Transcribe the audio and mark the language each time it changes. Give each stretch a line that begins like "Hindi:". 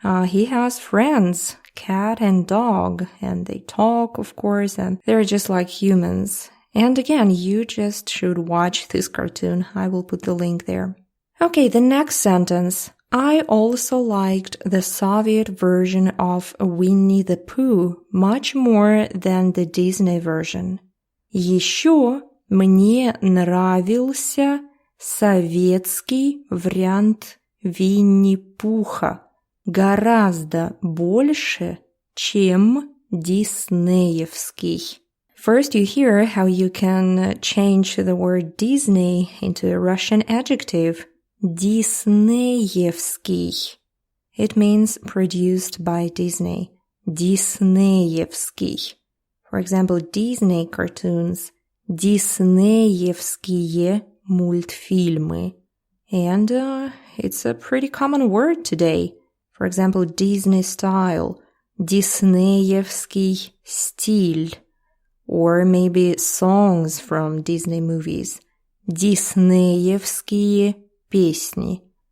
English: He has friends, cat and dog, and they talk, of course, and they're just like humans. And again, you just should watch this cartoon. I will put the link there. Okay, the next sentence. I also liked the Soviet version of Winnie the Pooh much more than the Disney version.
Russian: Еще мне нравился советский вариант Винни Пуха гораздо больше, чем диснеевский.
English: First, you hear how you can change the word Disney into a Russian adjective.
Russian: Диснеевский.
English: It means produced by Disney. Диснеевский. For example, Disney cartoons.
Russian: Диснеевские мультфильмы.
English: And it's a pretty common word today. For example, Disney style.
Russian: Диснеевский стиль.
English: Or maybe songs from Disney movies.
Russian: Диснеевские песни.